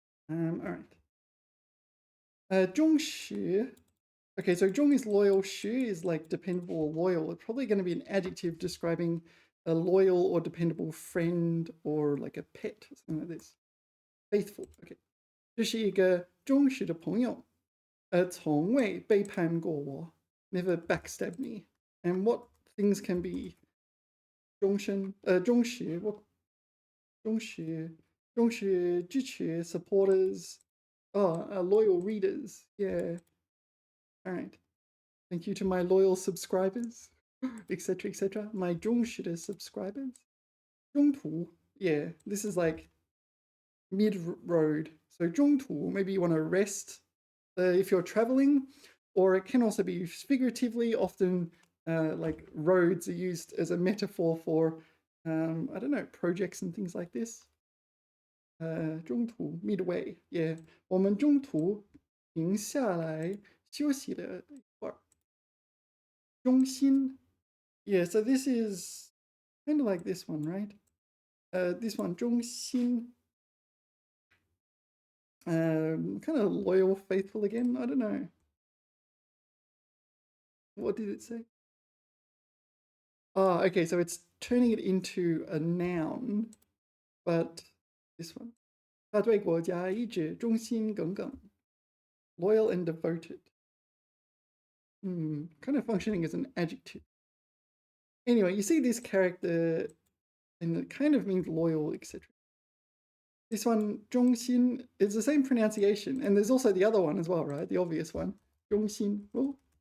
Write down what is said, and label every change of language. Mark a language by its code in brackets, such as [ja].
[en] All right. 忠实.Okay, so 忠 is loyal, 实 is like dependable or loyal. It's probably going to be an adjective describing a loyal or dependable friend or like a pet, something like this. Faithful. Okay. [zh] 这是一个忠实的朋友，从未背叛过我 [en] never backstab me. And what things can be 忠实 what 忠实支持 supporters, loyal readers. Yeah. All right. Thank you to my loyal subscribers, etc., etc. My 忠实的 subscribers. 中途, yeah, this is like mid-road. So 中途, maybe you want to rest if you're traveling, or it can also be figuratively. Often, like roads are used as a metaphor for, I don't know, projects and things like this. 中途 midway, yeah. [zh] 我们中途停下来休息了一会儿。中心, yeah. [en] So this is kind of like this one, right? This one, 中心. Kind of loyal, faithful again. I don't know. What did it say? Oh, okay. So it's turning it into a noun, but this one. [zh] 他对国家一直忠心耿耿, [en] loyal and devoted. Kind of functioning as an adjective. Anyway, you see this character, and it kind of means loyal, etc. This one, 中心, is the same pronunciation. And there's also the other one as well, right? The obvious one. 中心.Oh.